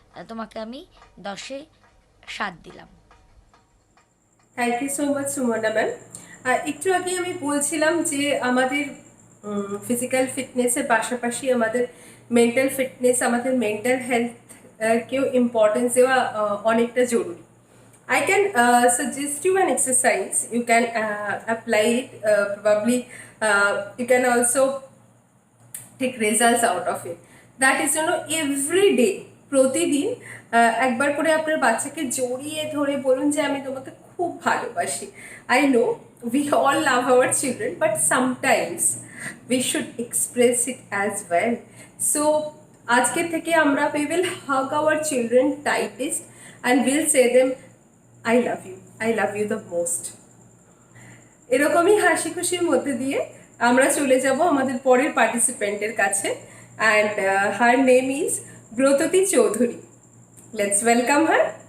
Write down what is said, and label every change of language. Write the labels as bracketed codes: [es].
[bn] তোমাকে আমি 10-এ 7 দিলাম। [en] Thank you so much Sumana ma'am. [bn] একটু আগে আমি বলছিলাম যে আমাদের ফিজিক্যাল ফিটনেসের পাশাপাশি আমাদের মেন্টাল ফিটনেস, আমাদের মেন্টাল হেলথকেও ইম্পর্টেন্স দেওয়া অনেকটা জরুরি। [en] I can suggest you an exercise. You can apply it. Probably you can also take results out of it. That is, every day, [bn] প্রতিদিন একবার করে আপনার বাচ্চাকে জড়িয়ে ধরে বলুন যে আমি তোমাকে খুব ভালোবাসি। [en] I know we all love our children, but sometimes we should express it as well. So [bn] আজকে থেকে আমরা [en] we will hug our children tightest and we'll say them I love you the most. [bn] এরকমই হাসি খুশির মধ্যে দিয়ে আমরা চলে যাব আমাদের পরের পার্টিসিপেন্টের কাছে, [en] and her name is [bn] Bratati Chowdhury. [en] Let's welcome her.